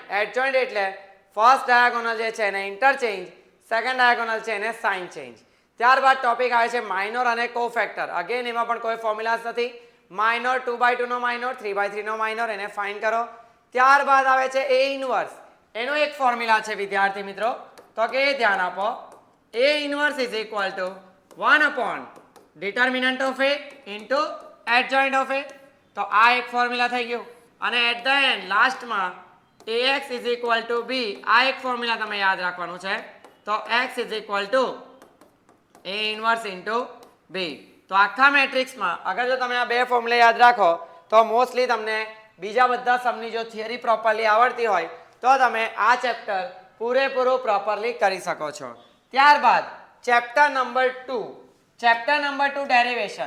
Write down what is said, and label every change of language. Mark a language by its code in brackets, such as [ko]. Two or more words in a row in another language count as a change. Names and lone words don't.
[gu] એડજોઇન્ટ એટલે [en] first diagonal [gu] જે છે એને ઇન્ટરચેન્જ, [en] second diagonal [gu] છે એને [en] sign change. [gu] ત્યારબાદ ટોપિક આવે છે માઇનોર અને કોફેક્ટર. અગેન એમાં પણ કોઈ ફોર્મ્યુલાસ નથી. માઇનોર 2/2 નો માઇનોર, 3/3 નો માઇનોર, એને ફાઇન્ડ કરો. ત્યારબાદ આવે છે [en] A inverse. [gu] એનો એક ફોર્મ્યુલા છે વિદ્યાર્થી મિત્રો, તો કે ધ્યાન આપો. [en] A inverse is equal to 1 upon determinant of A into adjoint of A. [gu] તો આ એક ફોર્મ્યુલા થઈ ગયું. અને [en] at the end [gu] લાસ્ટમાં [en] AX is equal to B. [gu] આ એક ફોર્મ્યુલા તમે યાદ રાખવાનું છે. તો [en] X is equal to A inverse into B. [gu] તો આખા મેટ્રિક્સમાં અગર જો તમે આ બે ફોર્મ્યુલા યાદ રાખો તો મોસ્ટલી તમને બીજા બધા સમની જો થિયરી પ્રોપરલી આવડતી હોય તો તમે આ ચેપ્ટર પૂરેપૂરું પ્રોપરલી કરી શકો છો. ત્યારબાદ [en] chapter number [gu] 2. [en] chapter number [gu] 2 ડેરિવેશન.